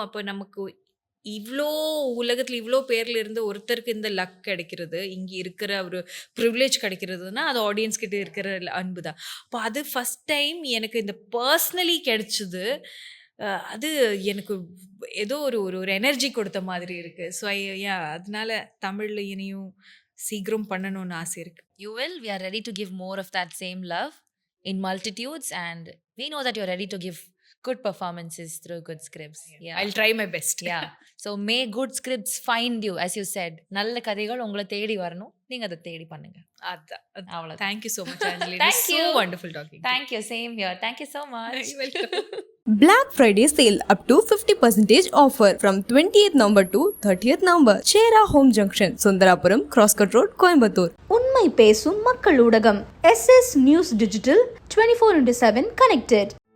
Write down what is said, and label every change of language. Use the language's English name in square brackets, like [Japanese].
[Tamil] அப்போ நமக்கு இவ்வளோ உலகத்தில் இவ்வளோ பேரில் இருந்து ஒருத்தருக்கு இந்த லக் கிடைக்கிறது, இங்கே இருக்கிற ஒரு ப்ரிவிலேஜ் கிடைக்கிறதுனா அது ஆடியன்ஸ் கிட்ட இருக்கிற அன்பு தான். அப்போ அது ஃபஸ்ட் டைம் எனக்கு இந்த பர்சனலி கிடைச்சிது. அது எனக்கு ஏதோ ஒரு எனர்ஜி கொடுத்த மாதிரி இருக்குது. ஸோ அதனால தமிழில் இனியும் சீக்கிரம் பண்ணணும்னு ஆசை இருக்கு. [English] You will. We are ready to give more of that same love in multitudes, and we know that you're ready to give good performances through good scripts. I'll try my best. So may good scripts find you, as you said. [Tamil] நல்ல கதைகள் உங்களை தேடி வரணும், நீங்க அதை தேடி பண்ணுங்க. [English] அவ்வளவு. Thank you so much, Anjali. Thank you. So wonderful talking. Thank you. Same here. Thank you so much. You're welcome. Black Friday sale up to 50% offer from 28th November to 30th November. Chennai Home Junction, Sundarapuram, Crosscut Road, Coimbatore. [Tamil] உண்மை பேசும் மக்கள் ஊடகம் SS News Digital 24/7 connected.